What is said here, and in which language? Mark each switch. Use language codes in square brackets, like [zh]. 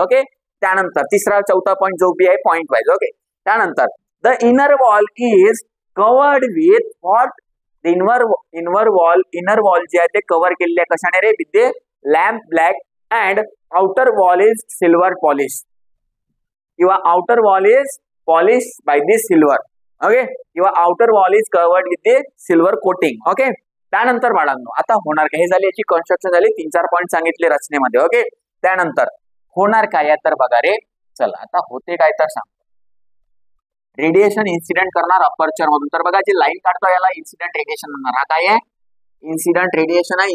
[mr] Okay, त्यानंतर तिसरा चौथा पॉइंट जो भी आहे पॉइंट वाइज. [en] okay, त्यानंतर the inner wall is covered with what the inner wall [mr] जे आहे ते कव्हर केलेले आहे कशाने रे [en] With lamp black and outer wall is silver polish किंवा outer wall is polished by the silver. Okay, किंवा outer wall is covered with the silver coating. [mr] Okay, त्यानंतर बाळांनो आता होणार काय, हे झाली याची कन्स्ट्रक्शन झाली. 3-4 पॉइंट सांगितले रचनेमध्ये. ओके, त्यानंतर होणार काय तर बघा रे. चला आता होते काय तर सांग. रेडिएशन इन्सिडेंट करणार अपर्चर मधून. तर बघा जी लाईन काढतो याला इन्सिडेंट रेडिएशन म्हणणार. हा काय आहे इन्सिडेंट रेडिएशन आहे.